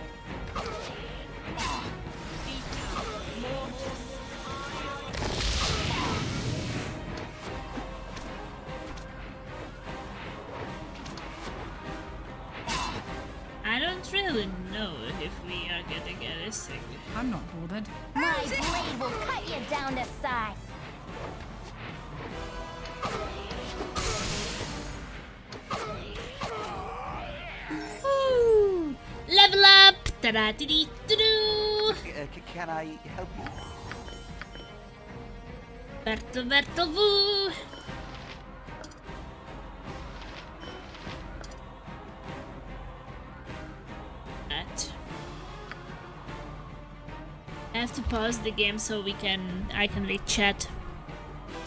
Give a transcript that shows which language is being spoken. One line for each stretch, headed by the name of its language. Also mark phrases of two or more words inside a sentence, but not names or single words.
English: I don't really know if we are gonna get a sick. I'm not bothered. My blade will cut you down to size. Woo! Level up! Ta-da-dee-dee-doo-doo! Can I help you? Berto, woo! That. I have to pause the game so I can read chat.